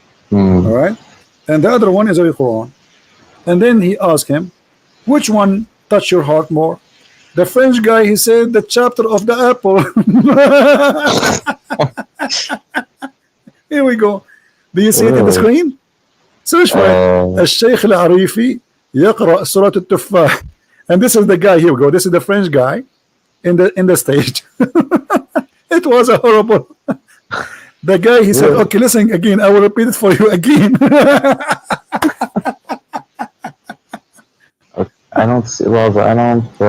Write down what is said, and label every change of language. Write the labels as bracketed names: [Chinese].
[English] All right, and the other one is the Quran. And then he asked him, which one touched your heart more? The French guy, he said the chapter of the apple. Here we go. Do you see it in the screen? Search for it. [Arabic] الشيخ العريفي يقرأ سورة التفاح. [English] And this is the guy. Here we go. This is the French guy in the stage. It was a horrible. The guy, he said, okay, listen again. I will repeat it for you again. I don't see. Well, I don't.